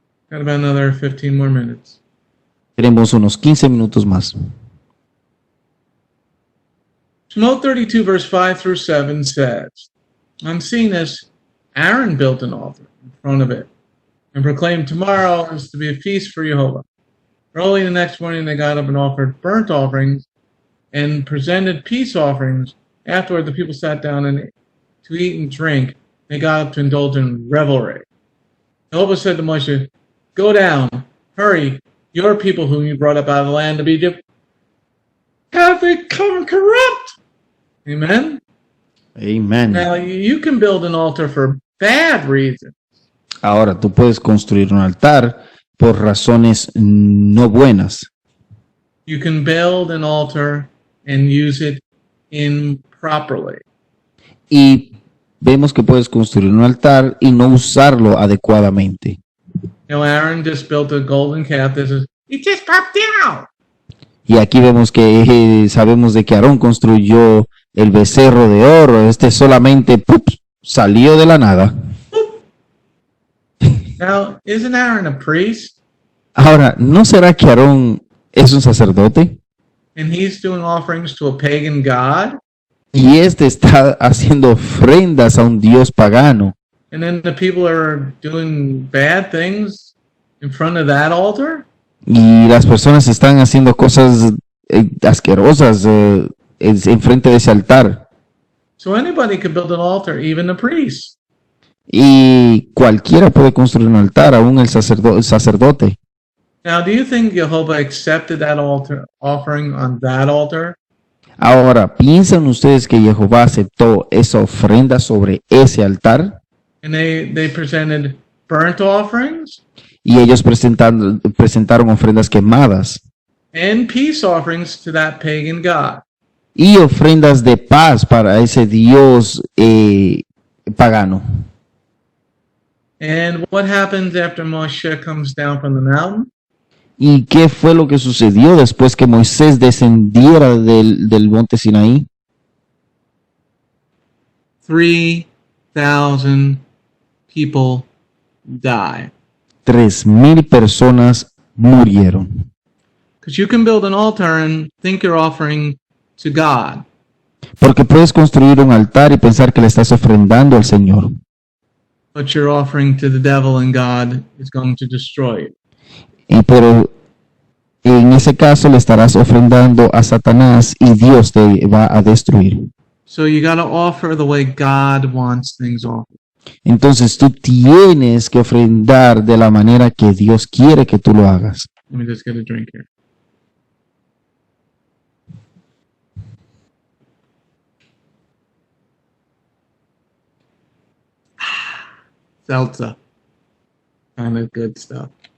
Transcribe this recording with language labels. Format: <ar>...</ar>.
<en>Got about another 15 more minutes.</en> <es>Tenemos unos 15 minutos más.</es> <en>Shemot 32, verse 5 through 7 says, on seeing this, Aaron built an altar in front of it and proclaimed, tomorrow is to be a feast for Jehovah. Early the next morning, they got up and offered burnt offerings and presented peace offerings. Afterward, the people sat down to eat and drink. They got up to indulge in revelry. Jehovah said to Moshe, go down, hurry, your people whom you brought up out of the land of Egypt have become corrupt. Amen? Amen. Now, you can build an altar for bad reasons.</en> <es>Ahora tú puedes construir un altar por razones no buenas.</es> <en>You can build an altar and use it improperly.</en> <es>Y vemos que puedes construir un altar y no usarlo adecuadamente.</es> <en>Now, Aaron just built a golden calf that says, it just popped out.</en> <es>Y aquí vemos que sabemos de que Aarón construyó el becerro de oro. Este solamente ¡pup!, salió de la nada.</es> <en>Now, isn't Aaron a priest?</en> <es>Ahora, ¿no será que Aarón es un sacerdote?</es> <en>And he's doing offerings to a pagan god?</en> <es>Y este está haciendo ofrendas a un dios pagano.</es> <en>And then the people are doing bad things in front of that altar?</en> <es>Y las personas están haciendo cosas asquerosas en frente de ese altar.</es> <en>So anybody could build an altar, even a priest.</en> <es>Y cualquiera puede construir un altar, aún el sacerdote.</es> <en>Now, do you think Jehovah accepted that altar offering on that altar?</en> <es>Ahora, ¿piensan ustedes que Jehová aceptó esa ofrenda sobre ese altar?</es> <en>And they presented burnt offerings</en> <es>Y ellos presentaron ofrendas quemadas</es> <en>and peace offerings to that pagan god.</en> <es>y ofrendas de paz para ese dios pagano.</es> <en>And what happens after Moshe comes down from the mountain?</en> <es>¿Y qué fue lo que sucedió después que Moisés descendiera del monte Sinaí?</es> <en>3,000 people die.</en> <es>3,000 personas murieron.</es> <en>Because you can build an altar and think you're offering to God.</en> <es>Porque puedes construir un altar y pensar que le estás ofrendando al Señor.</es> <en>But you're offering to the devil and God is going to destroy it.</en> <es>Pero en ese caso le estarás ofrendando a Satanás y Dios te va a destruir.</es> <en>So you got to offer the way God wants things offered.</en> <es>Entonces tú tienes que ofrendar de la manera que Dios quiere que tú lo hagas.</es> <en>Let me just get a drink here. Seltzer. Kind of good stuff.</en>